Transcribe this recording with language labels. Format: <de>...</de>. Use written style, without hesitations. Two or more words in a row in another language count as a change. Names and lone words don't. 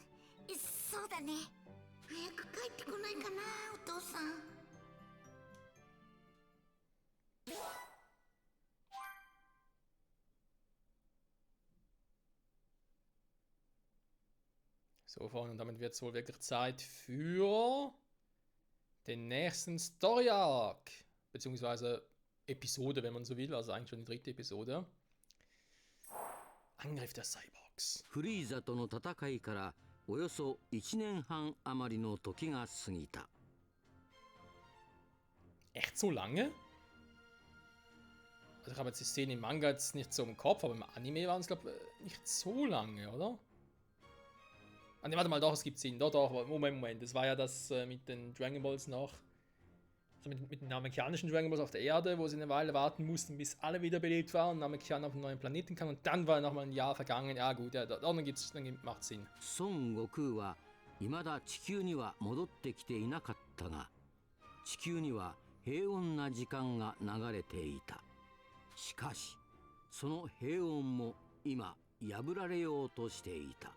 <de>So, und damit wird es wohl wirklich Zeit für den nächsten</de> <en>Story Arc.</en> <de>Beziehungsweise Episode, wenn man so will. Also eigentlich schon die 3. Episode. Angriff der Cyborgs.</de> <ja>フリーザとの戦いからおよそ1年半余りの時が過ぎた。</ja> <de>Echt so lange? Also ich habe jetzt die Szene im Manga jetzt nicht so im Kopf, aber im Anime waren es, glaube ich, nicht so lange, oder? Ah, ne, warte mal, doch, es gibt Sinn. Doch, Moment. Das war ja das mit den Dragon Balls noch. Also mit den namekianischen Dragon Balls auf der Erde, wo sie eine Weile warten mussten, bis alle wiederbelebt waren und Namekian auf einen neuen Planeten kam. Und dann war nochmal ein Jahr vergangen. Ja gut, ja, dann macht Sinn.</de> <ja>孫悟空は未だ地球には戻ってきていなかったが、地球には平穏な時間が流れていた。しかし、その平穏も今破られようとしていた。</ja>